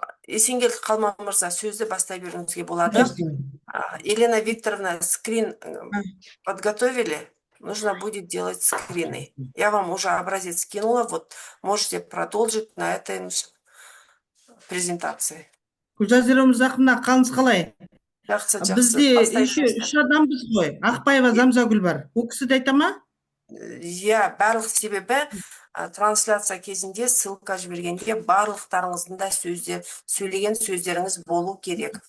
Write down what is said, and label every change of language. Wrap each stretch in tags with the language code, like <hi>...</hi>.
<kk>Есенгелді Қалман мырза, сөзді бастай беруіңізге болады.</kk> <ru>Елена Викторовна, скрин подготовили? Нужно будет делать скрины. Я вам уже образец скинула. Вот можете продолжить на этой презентации.</ru> <kk>Гүлжазира Мырзаховна, қалыңыз қалай? Жақсы, жақсы. Бізде Бастай</kk> <ru>еще</ru> <kk>беріңіздер. 3 адамбыз ғой. Ақбаева Замзагүл бар. Ол кісі де айта ма? Иә, барлық себебі трансляция кезінде ссылка жібергенде барлықтарыңыздың да сөйлеген сөздеріңіз болу керек.</kk>